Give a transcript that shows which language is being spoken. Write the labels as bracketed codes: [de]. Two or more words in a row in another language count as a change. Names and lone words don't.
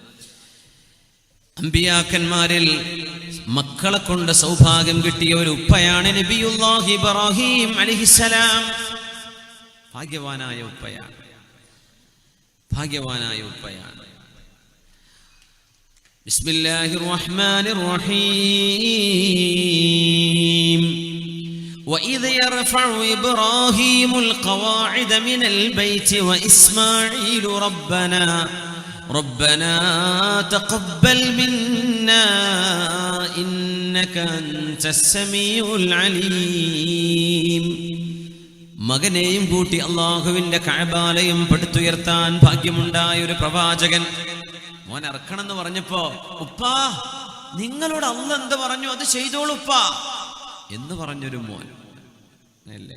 [ml] അമ്പിയാക്കന്മാരിൽ മക്കളെ കൊണ്ട് സൗഭാഗ്യം കിട്ടിയ ഒരു ഉപ്പയാണ് നബിയുല്ലാഹി ഇബ്രാഹിം അലൈഹിസ്സലാം. ഭാഗ്യവാനായ ഉപ്പയാണ്, ഭാഗ്യവാനായ ഉപ്പയാണ്. [ar] بسم الله الرحمن الرحيم. وَإِذْ يَرْفَعُ إِبْرَاهِيمُ الْقَوَاعِدَ مِنَ الْبَيْتِ وَإِسْمَاعِيلُ رَبَّنَا تَقَبَّلْ مِنَّا إِنَّكَ أَنْتَ السَّمِيعُ الْعَلِيمُ. [ml] മകനെയും കൂട്ടി അള്ളാഹുവിന്റെ കഅബാലയം പടുത്തുയർത്താൻ ഭാഗ്യമുണ്ടായ ഒരു പ്രവാചകൻ മോൻ ഇറക്കണം എന്ന് പറഞ്ഞപ്പോ, ഉപ്പാ നിങ്ങളോട് അല്ലാഹ് എന്ത് പറഞ്ഞു അത് ചെയ്തോളൂ ഉപ്പാ എന്ന് പറഞ്ഞൊരു മോൻ അല്ലേ.